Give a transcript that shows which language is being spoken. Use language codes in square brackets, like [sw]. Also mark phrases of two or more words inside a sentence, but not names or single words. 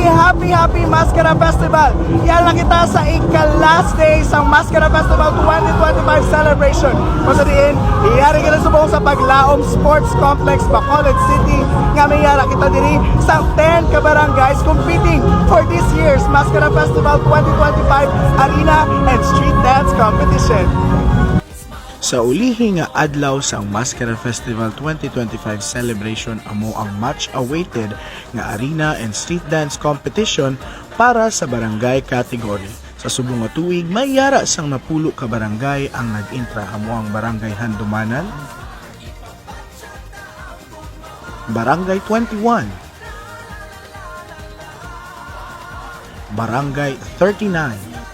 [en] Happy Mascara Festival! [hil] Yan lang kita sa ika-last day sa Mascara Festival 2025 celebration. Kung sa diin, iyari ka na subong sa Paglaom Sports Complex, Bacolod City. Nga may yara kita diri sa 10 ka-barangays [en] competing for this year's Mascara Festival 2025 Arena and Street Dance Competition. [hil] Sa ulihi nga adlaw sa Mascara Festival 2025 celebration amo ang much-awaited nga [en] arena and street dance competition [hil] para sa barangay category. Sa subong nga tuig, may yara sang napulo ka barangay ang nag-intra amo ang Barangay Handumanan, Barangay 21, Barangay 39,